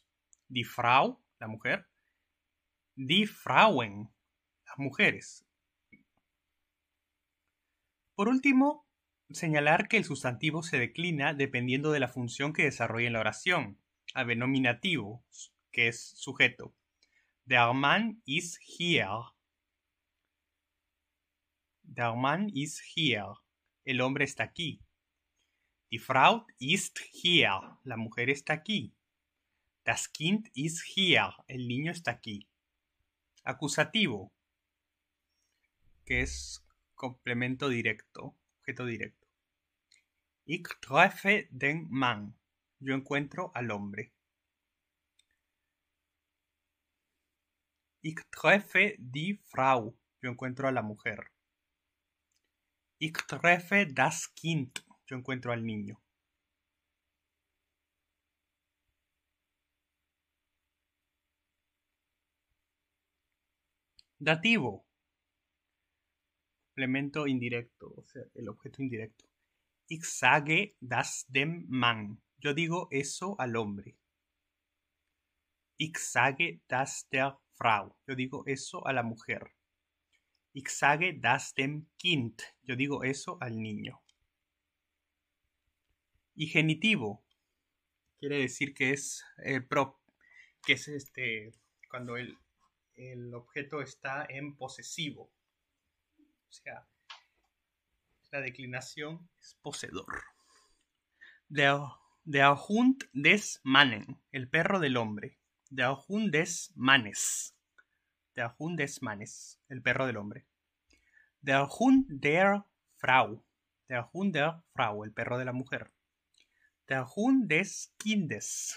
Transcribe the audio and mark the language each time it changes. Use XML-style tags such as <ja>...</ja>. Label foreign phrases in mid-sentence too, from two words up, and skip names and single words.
<de>Die Frau,</de> <es>la mujer.</es> <de>Die Frauen,</de> <es>las mujeres. Por último, señalar que el sustantivo se declina dependiendo de la función que desarrolla en la oración. A nominativo, que es sujeto.</es> <de>Der Mann ist hier. Der Mann ist hier.</de> <es>El hombre está aquí.</es> <de>Die Frau ist hier.</de> <es>La mujer está aquí.</es> <de>Das Kind ist hier.</de> <es>El niño está aquí. Acusativo, que es complemento directo, objeto directo.</es> <de>Ich treffe den Mann.</de> <es>Yo encuentro al hombre.</es> <de>Ich treffe die Frau.</de> <es>Yo encuentro a la mujer.</es> <de>Ich treffe das Kind.</de> <es>Yo encuentro al niño. Dativo. Complemento indirecto, o sea, el objeto indirecto.</es> <de>Ich sage das dem Mann.</de> <es>Yo digo eso al hombre.</es> <de>Ich sage das der Frau.</de> <es>Yo digo eso a la mujer.</es> <de>Ich sage das dem Kind.</de> <es>Yo digo eso al niño. Y genitivo quiere decir que es que es cuando el objeto está en posesivo. O sea, la declinación es poseedor.</es> <de>Der Hund des Mannen,</de> <es>el perro del hombre.</es> <de>Der Hund des Mannes. Der Hund des Mannes,</de> <es>el perro del hombre.</es> <de>Der Hund der Frau. Der Hund der Frau,</de> <es>el perro de la mujer.</es> <de>Der Hund des Kindes.</de>